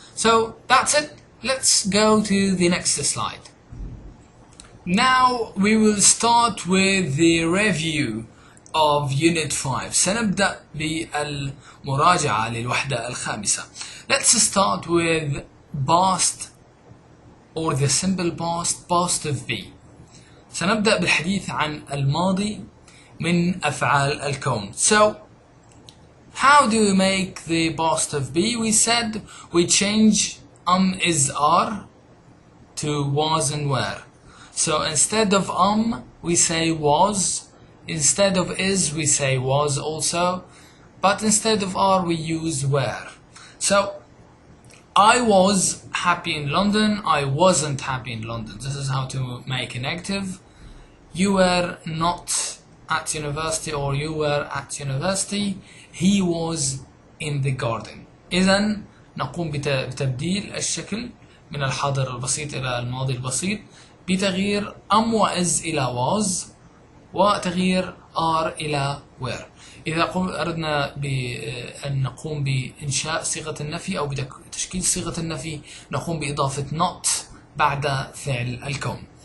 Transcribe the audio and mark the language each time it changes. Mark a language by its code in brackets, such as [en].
[en] So that's it. Let's go to the next slide. Now we will start with the review of Unit 5. [ar] سنبدأ بالمراجعة للوحدة الخامسة. [en] Let's start with past or the simple past of be. [ar] سنبدأ بالحديث عن الماضي من أفعال الكون. [en] So, how do we make the past of be? We said we change is are to was and were. So instead of we say was. Instead of is we say was also. But instead of are we use were. So I was happy in London. I wasn't happy in London. This is how to make a negative. You were not at university or you were at university. He was in the garden. [ar] إذن نقوم بتبديل الشكل من الحاضر البسيط إلى الماضي البسيط بتغيير وإز إلى was وتغيير are إلى were. إذا أردنا بأن نقوم بإنشاء صيغة النفي أو بتشكيل صيغة النفي نقوم بإضافة not بعد فعل الكون.